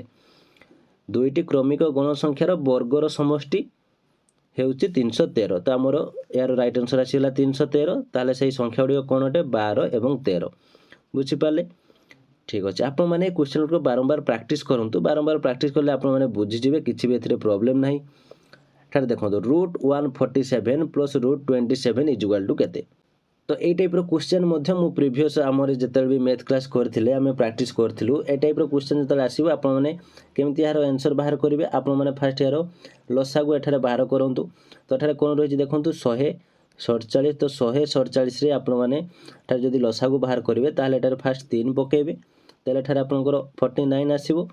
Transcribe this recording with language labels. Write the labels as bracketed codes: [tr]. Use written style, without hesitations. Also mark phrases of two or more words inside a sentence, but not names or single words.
[or] ଦୁଇଟି କ୍ରମିକ ଗଣ ସଂଖ୍ୟାର ବର୍ଗର ସମଷ୍ଟି ହେଉଛି 313 ତ ହମର ଯାର [en] right answer [or] ଆସିଲା 313 ତାହାଲେ ସହି ସଂଖ୍ୟା ଗୁଡ଼ି କଣ ଅଟେ 12 ଏବଂ 13 ବୁଝି ପାରିଲେ। ଠିକ ଅଛି ଆପଣ ମାନେ କ୍ୱେଶ୍ଚନ କୁ ବାରମ୍ବାର ପ୍ରାକ୍ଟିସ କରନ୍ତୁ ବାରମ୍ବାର ପ୍ରାକ୍ଟିସ କଲେ ଆପଣ ମାନେ ବୁଝି ଯିବେ କିଛି ଭି ଏଥିରେ ପ୍ରବ୍ଲେମ ନାହିଁ। ଠାରେ ଦେଖନ୍ତୁ √147 ପ୍ଲସ √27 [en] is equal to [or] केते। ତ ଏ ଟାଇପ ର କ୍ୱେଶ୍ଚନ ମଧ୍ୟ ମୁଁ ପ୍ରିଭିଅସ ହମର ଯେତେ ଭି [en] math class [or] କରୁଥିଲେ ହମେ ପ୍ରାକ୍ଟିସ କରୁଥିଲୁ ଏ ଟାଇପ ର କ୍ୱେଶ୍ଚନ ଯେତେ ଆସିବ ଆପଣ ମାନେ କେମିତି ଯାର ଆନ୍ସର ବାହାର କରିବେ ଆପଣ ମାନେ ଫାର୍ଷ୍ଟ ଯାର ଲସା କୁ ଏଠାରେ ବାହାର କରନ୍ତୁ। ତ ଏଠାରେ କଣ ରହି ଦେଖନ୍ତୁ 147 ତ 147 ରେ ଆପଣ ମାନେ ଏଠାରେ ଯଦି ଲସା କୁ ବାହାର କରିବେ ତାହାଲେ ଏଠାରେ ଫାର୍ଷ୍ଟ 3 ପକେଇବେ ତାହାଲେ ଏଠାରେ ଆପଣଙ୍କର 49 ଆସିବ।